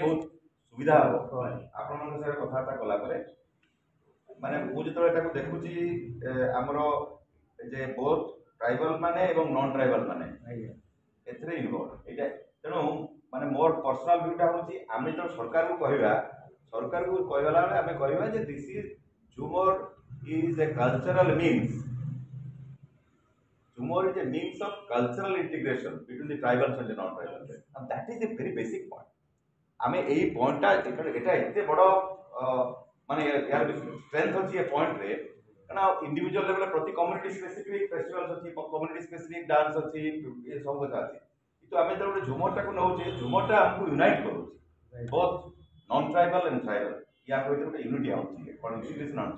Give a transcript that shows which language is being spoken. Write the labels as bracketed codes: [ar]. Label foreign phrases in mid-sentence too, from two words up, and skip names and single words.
[or] ବହୁତ ସୁବିଧା ହେବ ଆପଣମାନଙ୍କ ସାଙ୍ଗରେ କଥାବାର୍ତ୍ତା କଲା ପରେ ମାନେ ମୁଁ ଯେତେବେଳେ ତାକୁ ଦେଖୁଛି ଆମର ଯେ [en] both tribal [or] ମାନେ ଏବଂ [en] non tribal [or] ମାନେ ଏଥିରେ ଇନଭଲ୍ଭ ଏଇଟା ତେଣୁ ମାନେ ମୋର [en] personal view [or] ହେଉଛି ଆମେ ଯେତେବେଳେ ସରକାରକୁ କହିବା ବେଳେ ଆମେ କହିବା ଯେ [en] This is Jhumar is a cultural means Tumor is a means of cultural integration between the tribals and the non-tribals, and that is a very basic point. [or] ଆମେ ଏଇ ପଏଣ୍ଟଟା ଏଟା ଏତେ ବଡ଼ ମାନେ ୟାର ଷ୍ଟ୍ରେନ୍ଥ ଅଛି ଏ ପଏଣ୍ଟରେ, କାରଣ [en] individual level [or] ପ୍ରତି [en] community specific festivals [or] ଅଛି, [en] community specific dance [or] ଅଛି, ଏ ସବୁ କଥା ଅଛି। କିନ୍ତୁ ଆମେ ଯେତେବେଳେ ଗୋଟେ ଝୁମରଟାକୁ ନେଉଛେ, ଝୁମରଟା ଆମକୁ ୟୁନାଇଟ୍ କରୁଛି [en] both non tribal and tribal, [or] ୟା ଭିତରେ ଗୋଟେ ୟୁନିଟି ଆଣୁଛି, ଇଣ୍ଟିଗ୍ରେସନ୍ ଆଣୁଛି।